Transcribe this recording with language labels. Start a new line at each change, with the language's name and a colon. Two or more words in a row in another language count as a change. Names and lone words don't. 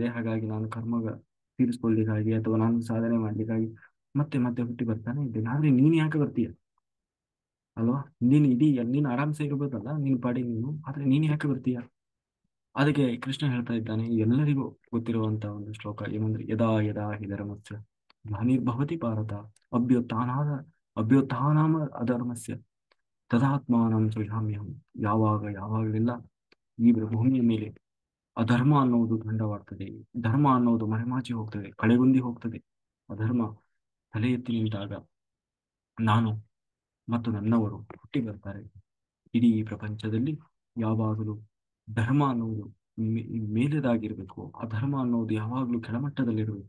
Kannada: ಹಾಗಾಗಿ ನಾನು ತೀರಿಸ್ಕೊಳ್ಲಿಕ್ಕಾಗಿ ಅಥವಾ ನಾನು ಸಾಧನೆ ಮಾಡ್ಲಿಕ್ಕಾಗಿ ಮತ್ತೆ ಮತ್ತೆ ಹುಟ್ಟಿ ಬರ್ತಾನೆ ಇದ್ದೇನೆ. ಆದ್ರೆ ನೀನ್ ಯಾಕೆ ಬರ್ತೀಯ ಅಲ್ವಾ? ನೀನು ನೀನು ಆರಾಮ್ಸೆ ಇರ್ಬೋದಲ್ಲ ನೀನ್ ಪಾಡಿ ನೀನು, ಆದ್ರೆ ನೀನ್ ಯಾಕೆ ಬರ್ತೀಯ? ಅದಕ್ಕೆ ಕೃಷ್ಣ ಹೇಳ್ತಾ ಇದ್ದಾನೆ, ಎಲ್ಲರಿಗೂ ಗೊತ್ತಿರುವಂತ ಒಂದು ಶ್ಲೋಕ ಏನಂದ್ರೆ,
Sanskrit: ಯದಾ ಯದಾ ಹಿ ಧರ್ಮಸ್ಯ ಗ್ಲಾನಿರ್ಭವತಿ ಭಾರತ ಅಭ್ಯುತ್ಥಾನಾದ ಅಭ್ಯುತ್ಥಾನಾಮ ಅಧರ್ಮಸ್ಯ ತದಾತ್ಮಾನಂ ಸೃಜಾಮ್ಯಹಂ.
Kannada: ಯಾವಾಗಲೆಲ್ಲ ಈ ಭೂಮಿಯ ಮೇಲೆ ಅಧರ್ಮ ಅನ್ನುವುದು ದಂಡವಾಡ್ತದೆ, ಧರ್ಮ ಅನ್ನುವುದು ಮರೆಮಾಚಿ ಹೋಗ್ತದೆ, ಕಳೆಗುಂದಿ ಹೋಗ್ತದೆ, ಅಧರ್ಮ ತಲೆ ಎತ್ತಿ ನಿಂತಾಗ ನಾನು ಮತ್ತು ನನ್ನವರು ಹುಟ್ಟಿ ಬರ್ತಾರೆ. ಇಡೀ ಪ್ರಪಂಚದಲ್ಲಿ ಯಾವಾಗಲೂ ಧರ್ಮ ಅನ್ನುವುದು ಮೇಲೆದಾಗಿರ್ಬೇಕು, ಅಧರ್ಮ ಅನ್ನೋದು ಯಾವಾಗಲೂ ಕೆಳಮಟ್ಟದಲ್ಲಿರಬೇಕು.